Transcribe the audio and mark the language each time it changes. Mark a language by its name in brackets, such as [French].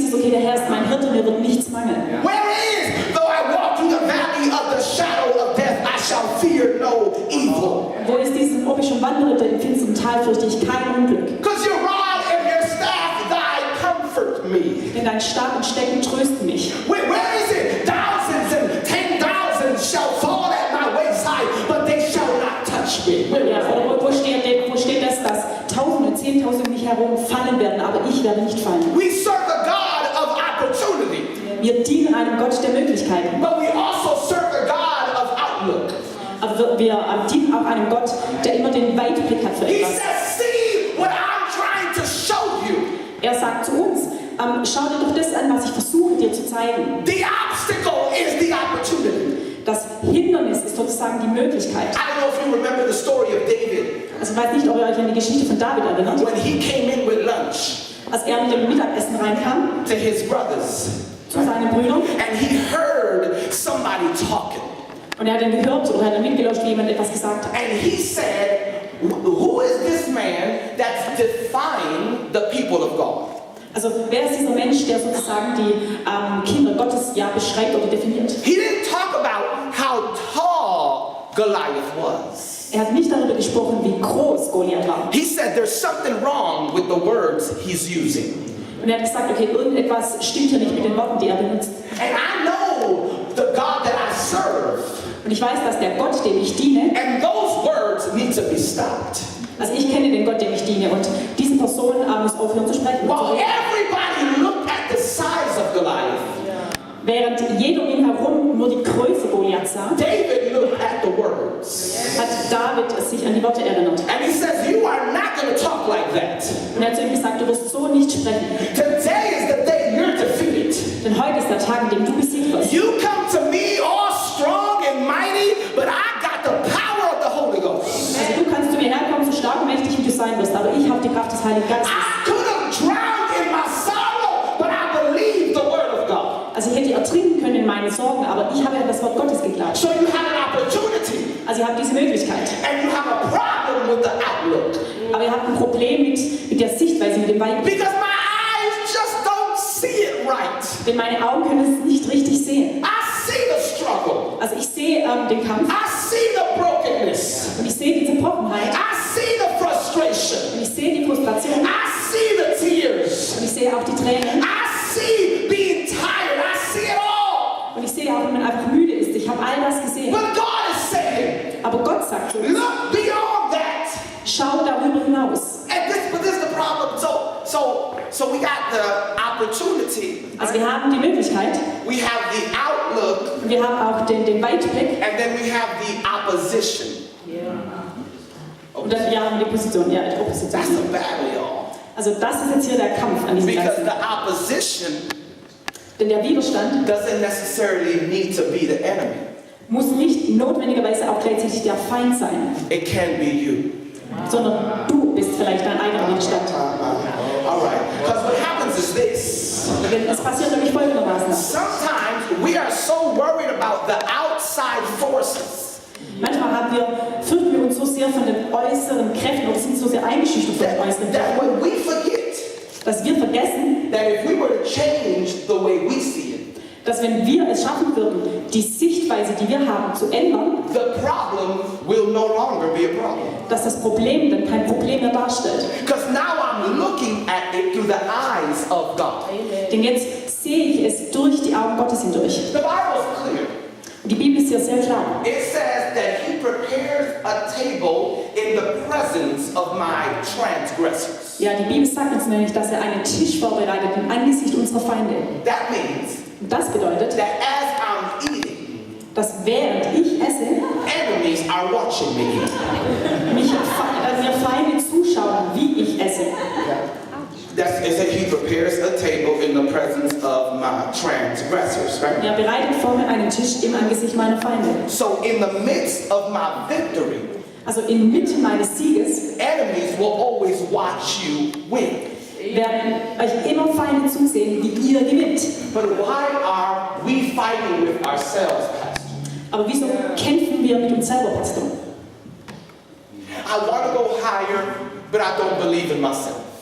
[German] der Herr ist mein Hirte, mir wird nichts mangeln. [English] Where is, though I walk through the valley of the shadow of death, I shall fear no evil. [German] Wo ist dieses, ob ich schon wandere im finsteren Tal, fürchte ich kein Unglück. [English] Because your rod and your staff, thy comfort me. [German] Denn dein Stab und Stecken trösten mich. [English] Where is it? Thousands and 10,000 shall fall at my wayside, but they shall not touch me. [German] Ja, oder wo steht das, dass Tausende und Zehntausende um mich herum fallen werden, aber ich werde nicht fallen. [English] We serve a God of opportunity, [German] Wir dienen einem Gott der Möglichkeiten. [English] but we also serve a God of outlook. [German] Aber wir dienen auch einem Gott, der immer den Weitblick hat für [English] He [German] etwas. [English] says, see what I'm trying to show you. [German] Er sagt zu uns, schau dir doch das an, was ich versuche dir zu zeigen. [English] The obstacle is the opportunity. [German] Das Hindernis ist sozusagen die Möglichkeit. [English] I don't know if you remember the story of David [German] Also ich weiß nicht, ob ihr euch an die Geschichte von David erinnert. [English] when he came in with lunch [German] Als er mit dem Mittagessen reinkam, [English] to his brothers [German] zu seinen Brüdern, [English] and he heard somebody talking. [German] und er hat dann gehört oder hat dann mitgelauscht, wie jemand etwas gesagt hat. [English] And he said, who is this man that's defying the people of God? [German] Also wer ist dieser Mensch, der sozusagen die Kinder Gottes beschreibt oder definiert? [English] He didn't talk about how tall Goliath was. [German] Er hat nicht darüber gesprochen, wie groß Goliath war. [English] He said there's something wrong with the words he's using. [German] Und er hat gesagt, okay, irgendetwas stimmt hier nicht mit den Worten, die er benutzt. [English] And I know the God that I serve. [German] Und ich weiß, dass der Gott, dem ich diene, [English] And those words need to be stopped. [German] also ich kenne den Gott, dem ich diene, und diese Person muss aufhören zu sprechen. [English] While everybody looked at the size of Goliath, [German] Während jeder um ihn herum nur die Größe Goliaths sah, [English] David looked at the words. [German] hat David sich an die Worte erinnert. [English] And he says, you are not going to talk like that. [German] Und er hat zu ihm gesagt, du wirst so nicht sprechen. [English] Today is the day you're defeated. [German] Denn heute ist der Tag, an dem du besiegt wirst. [English] You come to me all strong and mighty, but I got the power of the Holy Ghost. [German] Also du kannst zu mir herkommen, so stark und mächtig wie du sein wirst, aber ich habe die Kraft des Heiligen Geistes. [English] I could have drowned in my sorrow, but I believe the word of God. [German] Also ich hätte ertrinken können in meinen Sorgen, aber ich habe an das Wort Gottes geglaubt. [English] So you have an opportunity, [German] Also ihr habt diese Möglichkeit. [English] and you have a problem with the outlook. [German] Aber ihr habt ein Problem mit der Sichtweise, mit dem Weitblick. [English] Because my eyes just don't see it right. [German] Denn meine Augen können es nicht richtig sehen. [English] I see the struggle. [German] Also ich sehe den Kampf [English] I see the brokenness. [German] und ich sehe die Zerbrochenheit [English] I see the frustration. [German] und ich sehe die Frustration [English] I see the tears. [German] und ich sehe auch die Tränen [English] I see being tired. I see it all. [German] und ich sehe auch, wenn man einfach müde ist. Ich habe all das gesehen. [English] But God is saying, [German] Aber Gott sagt so, [English] look beyond that. [German] schau darüber hinaus. [English] But this is the problem. So we got the opportunity. [German] Also wir haben die Möglichkeit [English] We have the outlook, [German] und wir haben auch den Weitblick [English] and then we have the opposition. [German] und dann wir haben die Position, die [English] That's [German] Opposition. [English] the battle, y'all. [German] Also das ist jetzt hier der Kampf an diesem [English] Because [German] Ganzen. [English] the opposition [German] Denn der Widerstand [English] doesn't necessarily need to be the enemy. [German] muss nicht notwendigerweise auch gleichzeitig der Feind sein, [English] It can be you. [German] sondern du bist vielleicht dein eigener Widerstand. [English] All right. Because what happens is this. [German] Denn es passiert nämlich folgendermaßen. [English] Sometimes we are so worried about the outside forces [German] Manchmal fürchten wir uns so sehr von den äußeren Kräften oder sind so sehr eingeschüchtert von den äußeren [English] that [German] Kräften, [English] when we forget [German] dass wir vergessen, [English] that if we were to change the way we see it, [German] dass wenn wir es schaffen würden, die Sichtweise, die wir haben, zu ändern, [English] the problem will no longer be a problem. [German] dass das Problem dann kein Problem mehr darstellt. [English] Because now I'm looking at it through the eyes of God. [German] Denn jetzt sehe ich es durch die Augen Gottes hindurch. [English] The Bible is clear. [German] Die Bibel ist hier sehr klar. [English] It says that He prepares a table in the presence of my transgressors. [German] Ja, die Bibel sagt uns nämlich, dass er einen Tisch vorbereitet im Angesicht unserer Feinde. [English] That means [German] Und das bedeutet, [English] that as I'm eating, [German] dass während ich esse, [English] enemies are watching me. [German] mir Feinde zuschauen, wie ich esse. [English] It said He prepares a table in the presence of my transgressors, right? [German] Er bereitet vor mir einen Tisch im Angesicht meiner Feinde. [English] So in the midst of my victory, [German] Also inmitten meines Sieges [English] enemies will always watch you win. [German] werden euch immer Feinde zusehen, wie ihr gewinnt. [English] But why are we fighting with ourselves, Pastor? [German] Aber wieso kämpfen wir mit uns selber, Pastor? [English] I want to go higher, but I don't believe in myself.